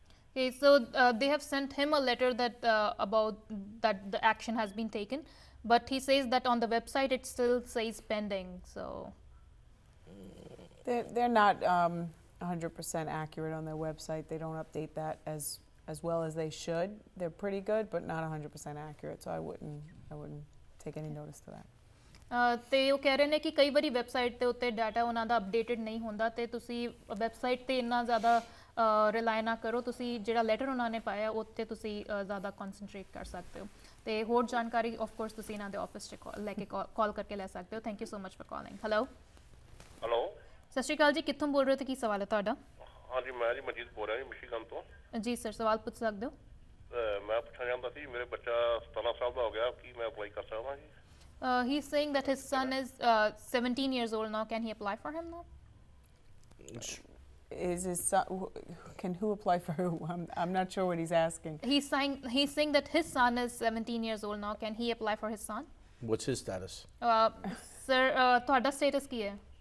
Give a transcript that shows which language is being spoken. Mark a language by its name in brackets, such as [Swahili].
[English] Okay, so they have sent him a letter that about that the action has been taken, but he says that on the website it still says pending. So they're not 100% accurate on their website. They don't update that as well as they should. They're pretty good, but not 100% accurate. So I wouldn't take any notice to that. [Punjabi] ਤੇ ਉਹ ਕਹਿ ਰਹੇ ਨੇ ਕਿ ਕਈ ਵਾਰੀ website ਦੇ ਉੱਤੇ ਡਾਟਾ ਉਹਨਾਂ ਦਾ ਅਪਡੇਟਡ ਨਹੀਂ ਹੁੰਦਾ, ਤੇ ਤੁਸੀਂ ਵੈਬਸਾਈਟ ਤੇ ਇੰਨਾ ਜ਼ਿਆਦਾ ਰਿਲਾਈ ਨਾ ਕਰੋ। ਤੁਸੀਂ ਜਿਹੜਾ ਲੈਟਰ ਉਹਨਾਂ ਨੇ ਪਾਇਆ ਉੱਤੇ ਤੁਸੀਂ ਜ਼ਿਆਦਾ ਕਨਸੈਂਟਰੇਟ ਕਰ ਸਕਦੇ ਹੋ, ਤੇ ਹੋਰ ਜਾਣਕਾਰੀ ਆਫ ਕੋਰਸ ਤੁਸੀਂ ਇਹਨਾਂ ਦੇ ਆਫਿਸ 'ਚ ਲੈ ਕੇ ਕਾਲ ਕਰਕੇ ਲੈ ਸਕਦੇ ਹੋ। [English] Thank you so much for calling. [Punjabi] Hello ਸਤਿ ਸ਼੍ਰੀ ਅਕਾਲ ਜੀ, ਕਿੱਥੋਂ ਬੋਲ ਰਹੇ ਹੋ ਤੇ ਕੀ ਸਵਾਲ ਹੈ ਤੁਹਾਡਾ? ਹਾਂਜੀ, ਮੈਂ ਜੀ ਮਨਜੀਤ ਬੋਲ ਰਿਹਾ ਜੀ, ਮਿਸ਼ੀਗਨ ਤੋਂ। ਜੀ ਸਰ, ਸਵਾਲ ਪੁੱਛ ਸਕਦੇ ਹੋ। ਮੈਂ ਪੁੱਛਣਾ ਚਾਹੁੰਦਾ ਸੀ, ਮੇਰੇ ਬੱਚਾ 17 ਸਾਲ ਦਾ ਹੋ ਗਿਆ, ਕੀ ਮੈਂ ਅਪਲਾਈ ਕਰ ਸਕਦਾ ਜੀ? [English] He's saying that his son is 17 years old now. Can he apply for him now? Is his son? Can who apply for who? I'm not sure what he's asking. He's saying that his son is 17 years old now. Can he apply for his son? What's his status? [Punjabi] Sir, ਤੁਹਾਡਾ status ਕੀ ਹੈ?